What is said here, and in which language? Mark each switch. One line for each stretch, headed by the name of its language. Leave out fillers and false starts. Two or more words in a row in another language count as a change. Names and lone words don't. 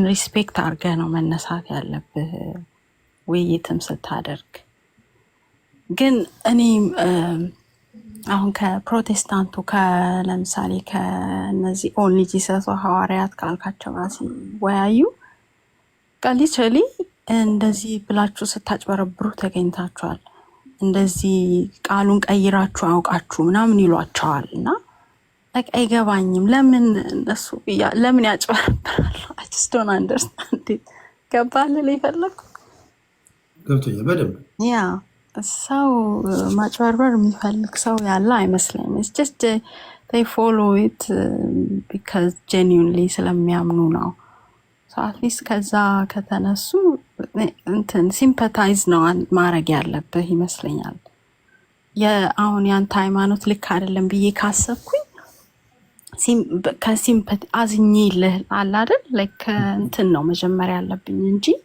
Amharic: ሪስፔክት አድርገህ ነው መነሳት ያለብህ ውይይትም ስታደርግ። ግን እኔ አሁን ከፕሮቴስታንቱ ለምሳሌ ከነዚህ ኦንሊ ጂሰስ ሐዋርያት ካልካቸው ጋር ሲወያዩ ሊትራሊ እንደዚህ ብላችሁ ስታጭበረብሩ ተገኝታችኋል፣ እንደዚህ ቃሉን ቀይራችሁ አውቃችሁ ምናምን ይሏቸዋል። እና አይገባኝም ለምን እነሱ ለምን ያጭበረብራሉ?
English: I just don't understand።
Amharic: ገባህ ልል የፈለኩ ገብቶኛል በደንብ። ያ ሰው ማጭበርበር የሚፈልግ ሰው ያለ አይመስለኝም።
English: It's just they follow it because genuinely
Amharic: ስለሚያምኑ ነው።
English: So at least
Amharic: ከዛ ከተነሱ እንትን sympathize ነው ማድረግ ያለብህ ይመስለኛል። አሁን ያንተ ሃይማኖት ልክ አይደለም ብዬ ካሰብኩኝ ከሲምፐቲ አዝኜልህ አለ አይደል ላይክ እንትን ነው መጀመሪያ ያለብኝ እንጂ